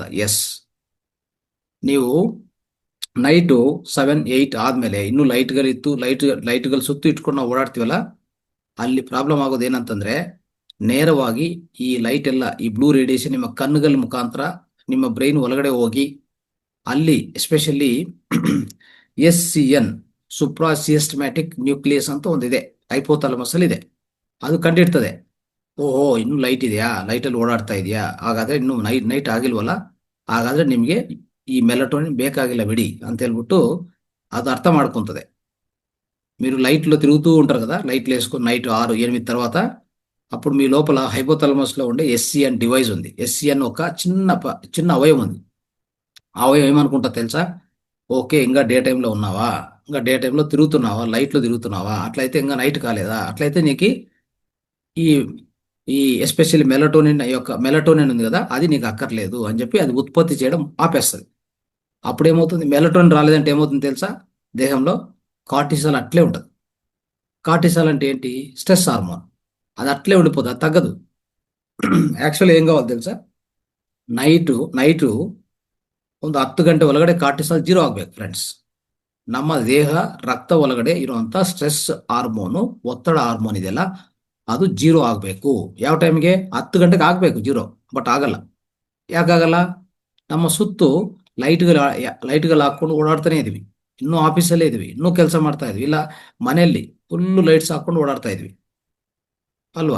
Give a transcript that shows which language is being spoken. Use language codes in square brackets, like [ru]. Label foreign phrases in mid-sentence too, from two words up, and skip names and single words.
[kn] ಎಸ್, ನೀವು ನೈಟು 7, 8 ಆದ್ಮೇಲೆ ಇನ್ನೂ ಲೈಟ್ಗಳಿತ್ತು, ಲೈಟ್ಗಳು ಸುತ್ತು ಇಟ್ಕೊಂಡು ನಾವು ಓಡಾಡ್ತೀವಲ್ಲ, ಅಲ್ಲಿ ಪ್ರಾಬ್ಲಮ್ ಆಗೋದು ಏನಂತಂದ್ರೆ, ನೇರವಾಗಿ ಈ ಲೈಟ್ ಎಲ್ಲ, ಈ [en] blue radiation [kn] ನಿಮ್ಮ ಕಣ್ಣುಗಳ ಮುಖಾಂತರ ನಿಮ್ಮ ಬ್ರೈನ್ ಒಳಗಡೆ ಹೋಗಿ ಅಲ್ಲಿ ಎಸ್ಪೆಷಲಿ SCN [en] suprasiastematic nucleus [kn] ಅಂತ ಒಂದಿದೆ, ಹೈಪೋಥಾಲಮಸ್ ಅಲ್ಲಿ ಇದೆ. ಅದು ಕಂಡಿಡ್ತದೆ, ಓಹೋ ಇನ್ನು ಲೈಟ್ ಇದೆಯಾ, ಲೈಟಲ್ಲಿ ಓಡಾಡ್ತಾ ಇದೆಯಾ, ಹಾಗಾದ್ರೆ ಇನ್ನು ನೈಟ್ ಆಗಿಲ್ವಲ್ಲ, ಹಾಗಾದ್ರೆ ನಿಮಗೆ ಈ ಮೆಲಟೋನಿನ್ ಬೇಕಾಗಿಲ್ಲ ಬಿಡಿ ಅಂತ ಹೇಳ್ಬಿಟ್ಟು [te] అది అర్థం [kn] ಮಾಡ್ಕೊಂతది. [te] మీరు లైట్లో తిరుగుతూ ఉంటారు కదా, లైట్లు వేసుకొని నైట్ 6, 8 తర్వాత, అప్పుడు మీ లోపల హైపోథాలమస్ లో ఉండే SCN డివైస్ ఉంది. SCN ఒక చిన్న అవయవం ఉంది. ఆ అవయవం ఏమనుకుంటా తెలుసా, ఓకే ఇంకా డే టైంలో ఉన్నావా, ఇంకా డే టైంలో తిరుగుతున్నావా, లైట్లో తిరుగుతున్నావా, అట్లయితే ఇంకా నైట్ కాలేదా, అట్లయితే నీకు ఈ ఈ ఎస్పెషల్లీ మెలటోనిన్ ఉంది కదా, అది నీకు అక్కర్లేదు అని చెప్పి అది ఉత్పత్తి చేయడం ఆపేస్తుంది. అప్పుడు ఏమవుతుంది, మెలటోనిన్ రాలేదంటే ఏమవుతుంది తెలుసా, దేహంలో కార్టిసాల్ అట్లే ఉంటుంది. కార్టిసాల్ అంటే ఏంటి, [en] stress hormone. [te] అది అట్లే ఉండిపోతుంది, అది తగ్గదు. యాక్చువల్లీ ఏం కావాలి తెలుసా, [kn] ನೈಟು ಒಂದು 10 ಗಂಟೆ ಒಳಗಡೆ ಕಾರ್ಟಿಸಾಲ್ 0 ಆಗ್ಬೇಕು ಫ್ರೆಂಡ್ಸ್. ನಮ್ಮ ದೇಹ ರಕ್ತ ಒಳಗಡೆ ಇರುವಂತ [en] stress hormone, [kn] ಒತ್ತಡ ಹಾರ್ಮೋನ್ ಇದೆಯಲ್ಲ, ಅದು 0 ಆಗಬೇಕು. ಯಾವ ಟೈಮ್ಗೆ, 10 ಗಂಟೆಗೆ ಆಗಬೇಕು 0. ಬಟ್ ಆಗಲ್ಲ. ಯಾಕಾಗಲ್ಲ, ನಮ್ಮ ಸುತ್ತು ಲೈಟ್ಗಳು ಹಾಕೊಂಡು ಓಡಾಡ್ತಾನೆ ಇದೀವಿ, ಇನ್ನೂ ಆಫೀಸಲ್ಲೇ ಇದೀವಿ, ಇನ್ನೂ ಕೆಲಸ ಮಾಡ್ತಾ ಇದೀವಿ, ಇಲ್ಲ ಮನೆಯಲ್ಲಿ [en] full lights [kn] ಹಾಕೊಂಡು ಓಡಾಡ್ತಾ ಇದೀವಿ ಅಲ್ವಾ.